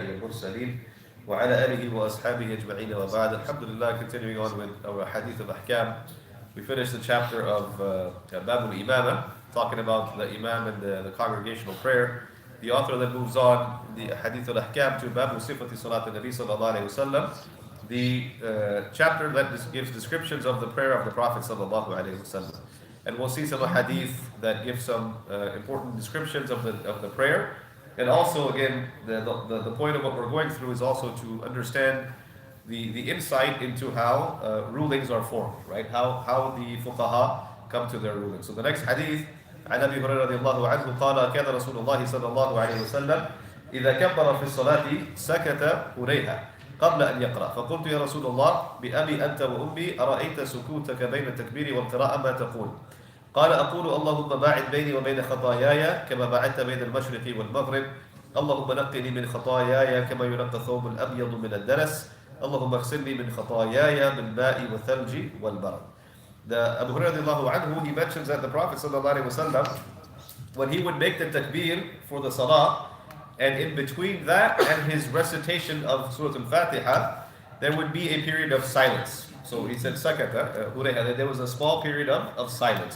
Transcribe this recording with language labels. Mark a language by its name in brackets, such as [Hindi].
[Arabic] المرسلين وعلى آله وأصحابه أجمعين وبعد. [English] Alhamdulillah, continuing on with our hadith of ahkam. We finished the chapter of Babul Imama, talking about the Imam and the congregational prayer. The author then moves on the hadith of ahkam to Babul Sifati Salat al-Nabi sallallahu alayhi wa sallam, the chapter that gives descriptions of the prayer of the Prophet sallallahu alayhi wa sallam. And we'll see some hadith that give some important descriptions of the prayer. And also, again, the point of what we're going through is also to understand the insight into how rulings are formed, right? How the fuqaha come to their rulings. So the next hadith, [Arabic] عن أبي هريرة رضي الله عنه قال كان رسول الله صلى الله عليه وسلم إذا كبر في الصلاة سكت هريها قبل أن يقرأ فقلت يا رسول الله بأبي أنت وأمي أرأيت سكوتك بين التكبير والقراءة ما تقول؟ قال أقول اللهم باعد بيني وبين خطاياي كما باعدت بين المشرق والمغرب اللهم نقني من خطاياي كما ينقى الثوب الأبيض من الدنس اللهم اغسلني من خطاياي بالماء والثلج والبرد. [English] The Abu Hurairah radiallahu anhu, he mentions that the Prophet sallallahu alaihi wasallam, when he would make the takbir for the salah, and in between that and his recitation of Surah Al-Fatiha, there would be a period of silence. So he said sakata, that there was a small period of silence.